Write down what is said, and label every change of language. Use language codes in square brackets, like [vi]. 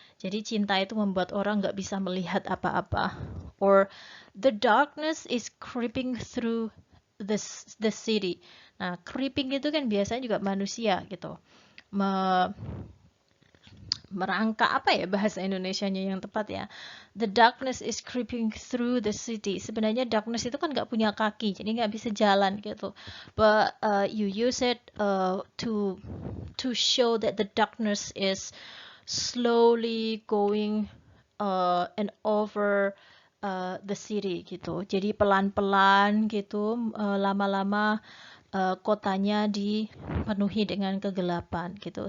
[id] Jadi cinta itu membuat orang nggak bisa melihat apa-apa. [en] Or the darkness is creeping through the city. [id] Nah, creeping itu kan biasanya juga manusia gitu. Merangkak, apa ya bahasa Indonesianya yang tepat ya? [en] The darkness is creeping through the city. [id] Sebenarnya darkness itu kan nggak punya kaki, jadi nggak bisa jalan gitu. [en] But you use it to show that the darkness is slowly going and over the city gitu. [id] Jadi pelan-pelan gitu, lama-lama kotanya dipenuhi dengan kegelapan gitu.